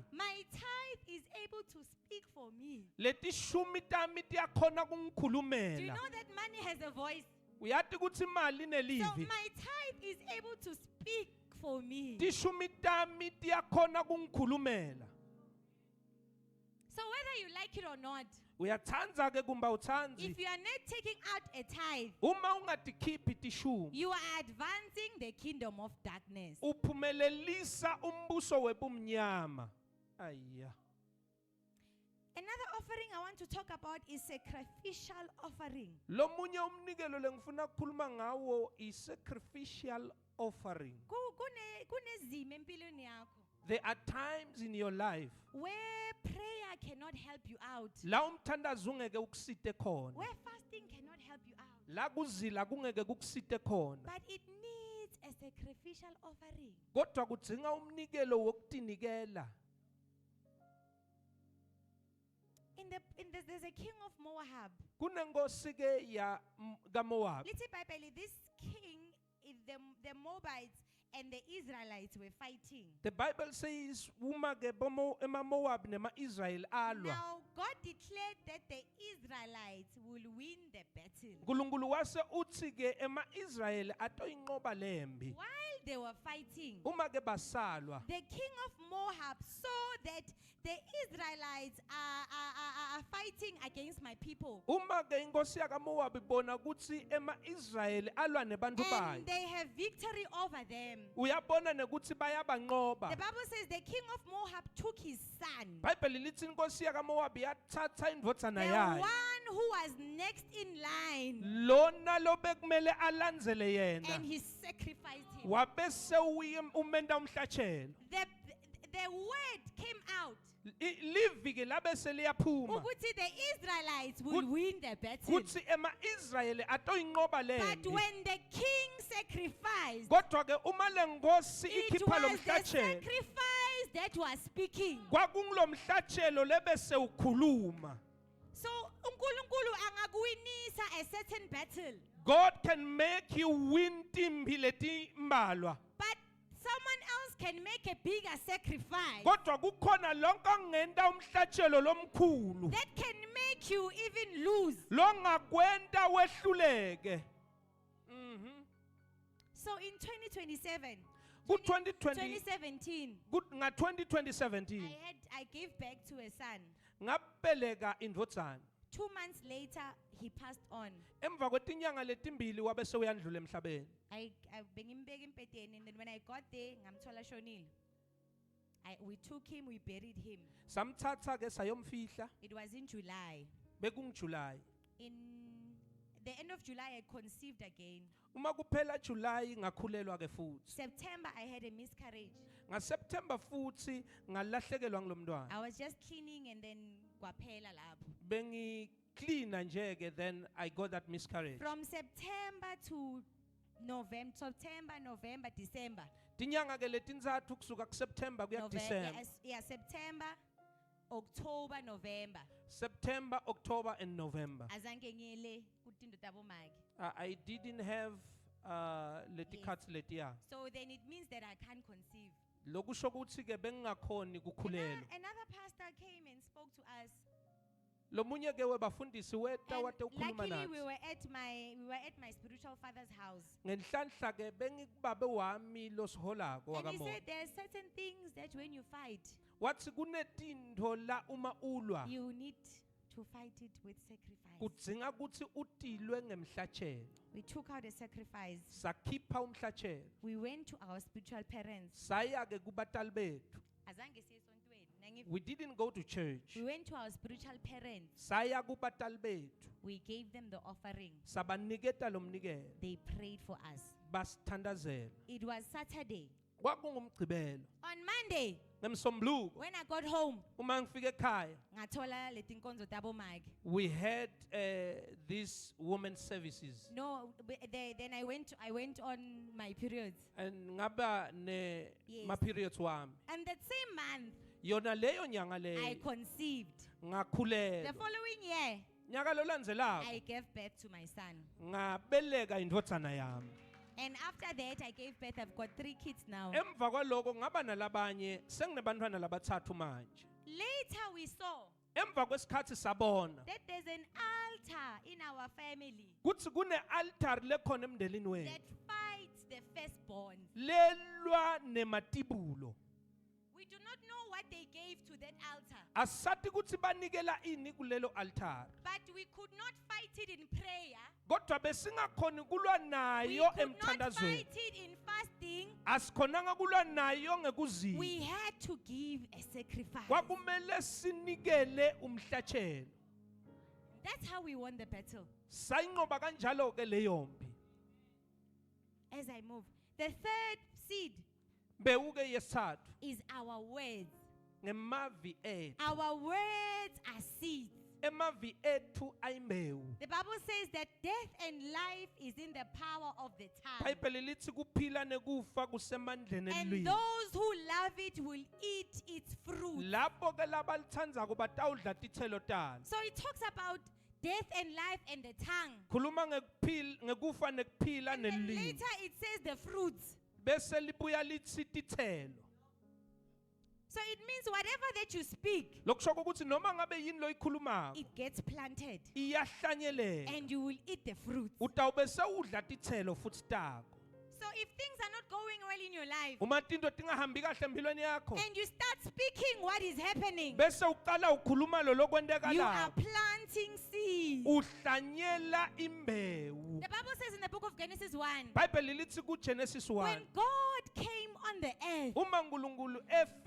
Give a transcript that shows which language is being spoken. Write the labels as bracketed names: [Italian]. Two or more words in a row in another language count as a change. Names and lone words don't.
[English] my tithe is able to speak for me. [Swati] letishumi tami tiyakhona [English] Do you [Swati] kungikhulumela. [English] know that money has a voice? [Swati] Uyati ukuthi imali [English] So [Swati] inelivi. [English] my tithe is able to speak for me. [Swati] Tishumi tami tiyakhona kungikhulumela. [English] So whether you like it or not, [Swati] Uyatsandza ke kumba utsanzi. [English] if you are not taking out a tithe, [Swati] Uma ungatikhiphi tishumi, [English] you are advancing the kingdom of darkness. [Swati] uphumelelisa umbuso webumnyama. Ayya. [English] Another offering I want to talk about is sacrificial offering. [Swati] Lomunye umnikelo lengifuna ukukhuluma ngawo i- [English] sacrificial offering. [Swati] Kunezimo empilweni yakho [English] There are times in your life where prayer cannot help you out, [Swati] la umthandazo ungeke ukusite khona, [English] where fasting cannot help you out, [Swati] la kuzila kungeke kukusite khona, [English] but it needs a sacrificial offering. [Swati] kodwa kudzinga umnikelo wokutinikela. [English] There's a king of Moab. [Swati] Kunenkosi ke ya kaMoab. [English] Little Bible, this king, the Moabites and the Israelites were fighting. The Bible says [Swati] uma ke ema-Moab nema-Israel alwa. [English] Now God declared that the Israelites will win the battle. [Swati] uNkulunkulu wase uthi ke ema-Israel atoyinqoba lempi. [English] While they were fighting, [Swati] Uma ke basalwa, [English] the king of Moab saw that the Israelites are fighting against my people. [Swati] uma ke inkosi yakaMoab ibona ukuthi ema-Israel alwa nebantu [English] And [Swati] bayo, [English] they have victory over them. [Swati] uyabona nekuthi bayabanqoba. [English] The Bible says the king of Moab took his son, [Swati] Bible lithi inkosi yakaMoab yathatha indvodzana [English] the [Swati] yayo, [English] one who was next in line, [Swati] lona lobekumele alandzele yena, [English] and he sacrificed him. [Swati] wabese umenda umhlatshelo. [English] The word came out. [Swati] Livi ke labese liyaphuma [English] Ukuthi the Israelites will Kut- win the battle. [Swati] kuthi ema-Israel atoyinqoba [English] But [Swati] lempi. [English] when the king sacrificed, [Swati] Kodwa ke uma lenkosi [English] it [Swati] ikhipha lo [English] was the [Swati] mhlatshelo, [English] sacrifice that was speaking. [Swati] kwakungulo mhlatshelo lebese ukhuluma. [English] So [Swati] uNkulunkulu angakuwinisa [English] a certain battle, God can make you win [Swati] timbi letimbalwa. [English] but someone else can make a bigger sacrifice [Swati] Kodwa kukhona lonke angenta umhlatshelo lomkhulu, [English] that can make you even lose. [Swati] longakwenta wehluleke. [English] So in 2027, [Swati] Ku-2020 2017, nga-2017 [English] I gave back to a son. [Swati] ngabeleka indvodzana. [English] 2 months later, he passed on. [Swati] Emva kwetinyanga letimbili wabe sewuyandlula emhlabeni. I bengimbeka empedeni, [English] and then when I got there, [Swati] ngamthola shonile. [English] We took him, we buried him. [Swati] Samthatha ke sayomfihla, [English] It was in July. [Swati] bekunguJuly. [English] In the end of July, I conceived again. [Swati] Uma kuphela July ngakhulelwa ke futhi. [English] September, I had a miscarriage. [Swati] NgaSeptember futhi ngalahlekelwa ngilomntwana. [English] I was just cleaning, and then [Swati] kwaphela lapho. Bengi cleaner nje ke [English] then I got that miscarriage. From September to November, December. [Swati] Tinyanga ke letintsatfu kusuka kuSeptember kuya kuDecember. [English] September, October, November. September, October and November. [Swati] Azange ngiyele kutindo tabomake. [English] I didn't have [Swati] letikhatsi letiya. [English] So then it means that I can't conceive. [Swati] Lokusho ukuthi ke bengingakhoni kukhulelwa. [English] Another pastor came and spoke to us. [Swati] Lomunye ke webafundisi weta [English] And [Swati] wate ukhuluma [English] luckily we [Swati] nathi. [English] were at my spiritual father's house. [Swati] Ngenhlanhla ke bengikubabe wami losiholako [English] And he [Swati] wakamoya. [English] said there are certain things that when you fight, [Swati] Wathi kunetintho la uma ulwa [English] you need to fight it with sacrifice. [Swati] kudzinga ukuthi utilwe ngemhlatshelo. [English] We took out a sacrifice. [Swati] Sakhipha umhlatshelo. [English] We went to our spiritual parents. [Swati] Saya ke kubatali bethu. Azange siye esontweni. [English] We didn't go to church. We went to our spiritual parents. [Swati] Saya kubatali bethu. [English] We gave them the offering. [Swati] Sabaniketa lo mnikelo. [English] They prayed for us. [Swati] Basithandazela. [English] It was Saturday. [Swati] Kwakungumgcibelo. [English] On Monday, [Swati] Ngemsombuluko when I got home, uma ngifike ekhaya ngathola letinkonzo tabomake. [English] we had these women's services No, then I went on my periods. [Swati] and ngaba ne [English] Yes. [Swati] ma periods wami. [English] And that same month, [Swati] Yona leyo nyanga [English] I [Swati] leyo [English] conceived. The [Swati] ngakhulelwa. [English] following year, [Swati] Nyaka lo landzelako [English] I gave birth to my son. [Swati] ngabeleka indvodzana yami. [English] And after that, I gave birth. I've got 3 kids now. [Swati] Emva kwaloko ngaba nalabanye senginebantwana labathathu manje. [English] Later, we saw [Swati] Emva kwesikhathi sabona [English] that there's an altar in our family [Swati] kuthi kune altar lekhona emndenini [English] that [Swati] wethu [English] fights the firstborn. [Swati] lelwa nematibulo. [English] We do not know what they gave to that altar, [Swati] Asathi kuthi banikela ini kulelo altar. [English] but we could not fight it in prayer. [Swati] Kodwa besingakhoni kulwa [English] We [Swati] nayo [English] could not [Swati] emthandazweni. [English] fight it in fasting. [Swati] Asikhonanga kulwa nayo ngekuzila. [English] We had to give a sacrifice. [Swati] Kwakumele sinikele umhlatshelo. [English] That's how we won the battle. [Swati] Sayinqoba kanjalo ke leyombi. [English] As I move, the third seed [Swati] Bewuke yesithathu [English] is our words. [Swati] ngemavi ethu. [English] Our words are seeds. [Swati] Emavi ethu ayimbewu. [English] The Bible says that death and life is in the power of the tongue. [Swati] iBhayibheli lithi kuphila nekufa kusemandleni [English] And [Swati] elwini. [English] those who love it will eat its fruit. [Swati] Lapho ke labalithandzako batawudla tithelo talo. [English] So it talks about death and life and the tongue. [Swati] Khuluma ngekufa nekuphila [English] And then [Swati] nelimi. [English] later it says the fruits. [Swati] Bese libuya lithi tithelo. [English] So it means whatever that you speak, [Swati] Lokusho ukuthi noma ngabe yini lo ikhulumako [English] it gets planted. [Swati] iyahlanyeleka. [English] And you will eat the fruits. [Swati] Utawube sewudla tithelo futhi tako. [English] So if things are not going well in your life, [Swati] Uma tinto tingahambi kahle empilweni yakho [English] and you start speaking what is happening, [Swati] bese uqala ukhuluma lo [English] you are [Swati] lokwendekalayo. [English] planting seeds. [Swati] Uhlanyela imbewu. [English] The Bible says in the book of Genesis 1, [Swati] iBhayibheli lithi kuGenesis 1 [English] when God came on the earth, [Swati] uma uNkulunkulu efika